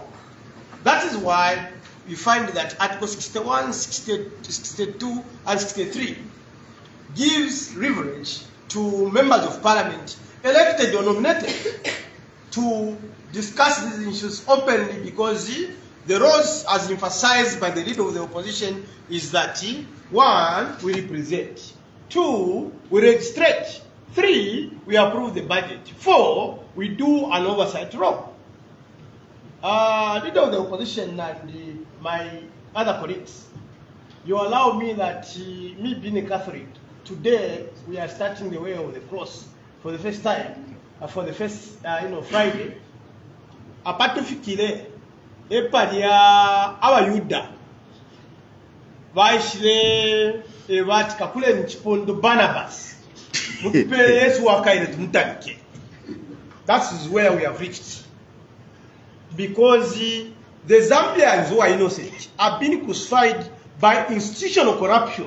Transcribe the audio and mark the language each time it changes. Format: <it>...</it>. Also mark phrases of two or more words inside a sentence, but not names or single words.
<en>That is why we find that Article 61, 62, and 63 gives leverage to members of parliament, elected or nominated, to discuss these issues openly, because the roles, as emphasized by the leader of the opposition, is that 1, we represent, 2, we registrate, 3, we approve the budget, 4, we do an oversight role. Leader of the opposition and my other colleagues, you allow me that, me being a Catholic, today we are starting the way of the cross for the first time, for the first Friday.</en> <bem>Apatufikire epalia abayuda vaishire evati kakule mchipondo Barnabas mutipele Yesu wakaire tumutanike.</bem> <en>That is where we have reached, because the Zambians who are innocent have been crucified by institutional corruption.</en>